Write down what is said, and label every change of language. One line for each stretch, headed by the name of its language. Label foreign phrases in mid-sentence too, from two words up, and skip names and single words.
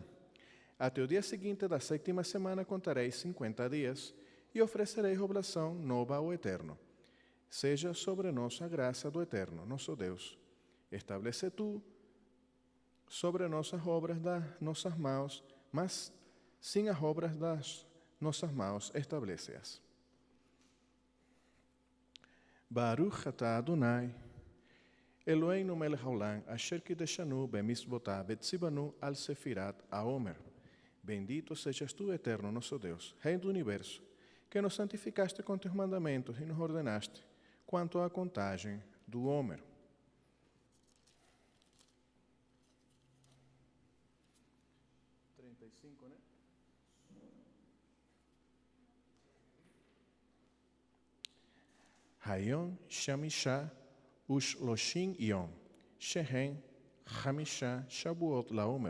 Portuguese: Até o dia seguinte da 7ª semana contareis 50 dias e oferecereis oblação nova ao Eterno. Seja sobre nós a graça do Eterno, nosso Deus. Estabelece tu sobre nós as obras das nossas mãos, mas sem as obras das nossas mãos estabelece-as.
Hebrew: ברוך אתה אדני אלהינו מלך העולם אשר קדשנו במצותיו וצונו על ספירת העומר.
Portuguese: Bendito sejas tu, Eterno, nosso Deus, Rei do Universo, que nos santificaste com teus mandamentos e nos ordenaste quanto à contagem do Homer.
Hebrew: היום חמשה ושלשים יום שהם חמשה שבועות לעומר.